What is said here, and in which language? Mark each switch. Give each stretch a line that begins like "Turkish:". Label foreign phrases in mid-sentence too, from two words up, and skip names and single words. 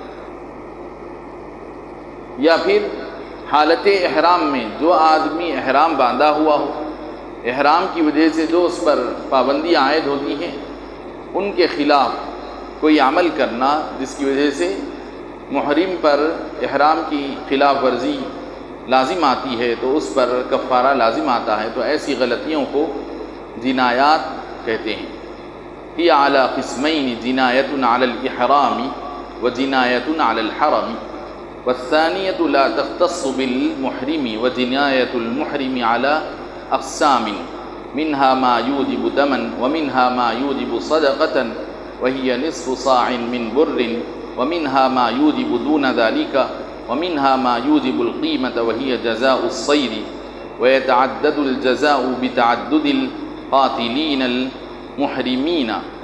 Urdu: یا پھر حالت احرام میں جو آدمی احرام باندھا ہوا ہو، احرام کی وجہ سے جو اس پر پابندیاں عائد ہوتی ہیں، ان کے خلاف کوئی عمل کرنا جس کی وجہ سے محرم پر احرام کی خلاف ورزی لازم آتی ہے، تو اس پر کفارہ لازم آتا ہے، تو ایسی غلطیوں کو جنایات کہتے ہیں۔
Arabic: ہی اعلیٰ قسمین جنایت علی الاحرام و جنایت علی الحرم والثانیۃ لا تختص بالمحرم وجنایت المحرم علی اقسام منها ما يوجب دما ومنها ما يوجب صدقة وهي نصف صاع من بر ومنها ما يوجب دون ذلك ومنها ما يوجب القيمة وهي جزاء الصيد ويتعدد الجزاء بتعدد القاتلين المحرمين